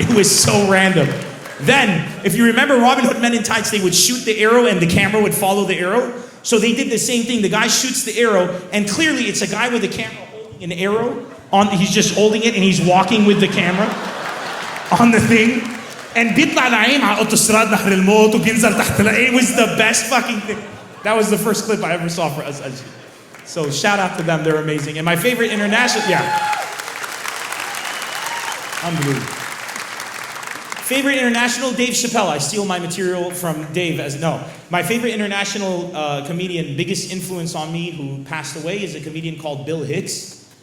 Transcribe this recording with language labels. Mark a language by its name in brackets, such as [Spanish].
[English] It was so random. Then, if you remember Robin Hood Men in Tights, they would shoot the arrow and the camera would follow the arrow. So they did the same thing. The guy shoots the arrow, and clearly it's a guy with a camera holding an arrow. He's just holding it and he's walking with the camera on the thing. [Arabic] And بيطلع نعيم على أوتوستراد نهر الموت وبينزل تحت. [English] It was the best fucking thing. That was the first clip I ever saw for us. So shout out to them, they're amazing. And my favorite international, unbelievable. Favorite international, Dave Chappelle. I steal my material from Dave My favorite international comedian, biggest influence on me, who passed away, is a comedian called Bill Hicks.